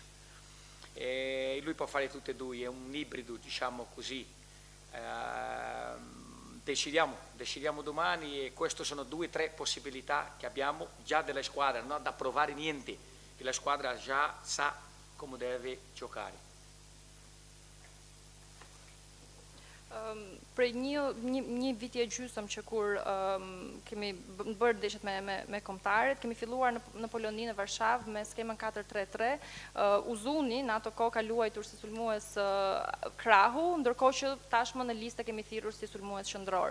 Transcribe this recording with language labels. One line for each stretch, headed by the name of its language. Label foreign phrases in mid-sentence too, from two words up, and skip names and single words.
Italian: E lui può fare tutte e due, è un ibrido, diciamo così. Decidiamo domani e queste sono 2 o 3 possibilità che abbiamo già della squadra, non da provare niente, che la squadra già sa come deve giocare.
Albanian: Prej një viti e gjysmë që kur kemi bërë ndeshjet me kombëtarët, kemi filluar në Poloni në Varshavë me skemën 4-3-3. Uzuni në ato kohë ka luajtur si sulmues krahu, ndërkohë që tashmë në listë kemi thirrur si sulmues qendror.